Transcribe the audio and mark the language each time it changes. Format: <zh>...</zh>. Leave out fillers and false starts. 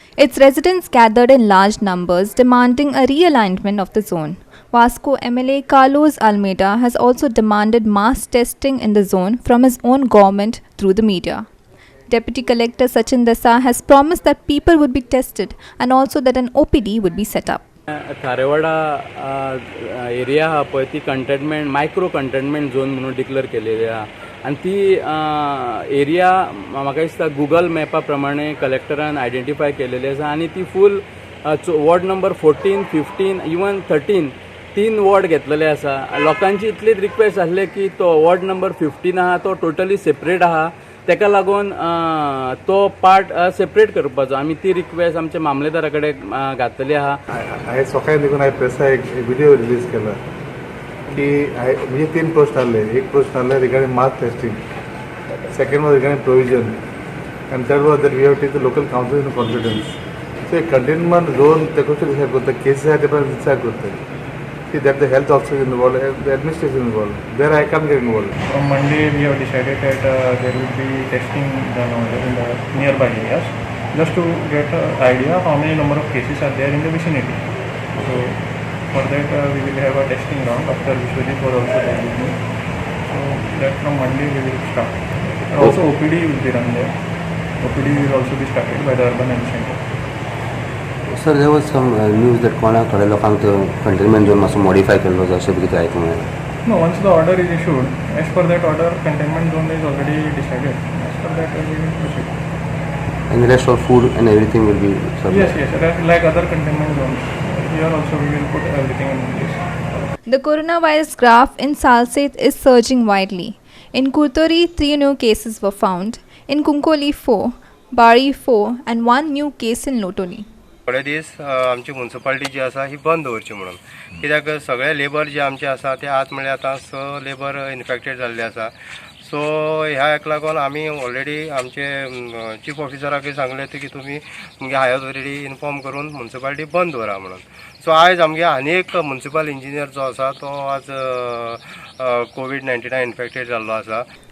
<en>Its residents gathered in large numbers demanding a realignment of the zone. Vasco MLA Carlos Almeida has also demanded mass testing in the zone from his own government through the media. Deputy Collector Sachin Dasa has promised that people would be tested and also that an OPD would be set up.</en> <gom>Kharewada area हा पळय ती containment micro containment zone म्हणून declare केलेली आहा आणि ती area म्हाका दिसता गुगल मॅपा प्रमाणे कलेक्टरान आयडेंटिफाय केलेली आसा आणि ती फूल वॉर्ड नंबर 14, 15 इवन 13 3 वॉर्ड घेतलेले आसा. लोकांची इतलीच रिक्वेस्ट आसली की तो वॉर्ड नंबर 15 आहा तो टोटली सेपरेट आहा, तेका लागून तो पार्ट सेपरेट करपाचो. आमी ती रिक्वेस्ट आमच्या मामलेदारा कडेन घातलेली आहा. आयज सकाळी देखून हांवें प्रेसा एक व्हिडिओ रिलीज केला की म्हणजे 3 प्रश्न आसले. एक प्रश्न आसले</gom> <en>Regarding mass testing, second was regarding provision and third was that we have take the local council in confidence.</en> <gom>So एक कंटेनमेंट झोन ते कशें डिसायड करता, केसीस आहा ते पण डिसायड करता.</gom> <en>See that the health officers involved, the administration involved. There I can't get involved. From Monday we have decided that there will be testing done over in the nearby areas, just to get an idea how many number of cases are there in the vicinity. So for that we will have a testing round after Vishwajit was also there with me. So that from Monday we will start. And also OPD will be run there. OPD will also be started by the urban health center. Sir, there was some news that</en> <gom>कोणाकडे लोकांक तो containment zone मातसो modify केल्लो अशें कितें आयकूंक मेळ्ळें.</gom> <en>No, once the order is issued, as per that order, containment zone is already decided. As per that, we will proceed. And the rest of food and everything will be served? Yes, like other containment zones. Here also we will put everything in place. The coronavirus graph in Salsette is surging widely. In Kurtori, 3 new cases were found. In Kunkoli, 4, Bari 4 and 1 new case in Lotoli.</en> <gom>थोडे दीस आमची municipality जी आसा ही बंद दवरची म्हणून, कित्याक सगळे लेबर जे आमचे आसा ते आज म्हणल्यार आतां 6 लेबर इन्फेक्टेड जाल्ले आसा. सो ह्या एक लागून आमी ऑलरेडी आमचे चीफ ऑफिसराकय सांगले की तुमी तुमगे हायर ऑथॉरिटी इन्फॉर्म करून म्युन्सिपालिटी बंद दवरा म्हणून. सो आयज आमगे आनी एक म्युन्सिपल इंजिनियर जो आसा तो आज कोविड-19 इन्फेक्टेड जाल्लो आसा.</gom>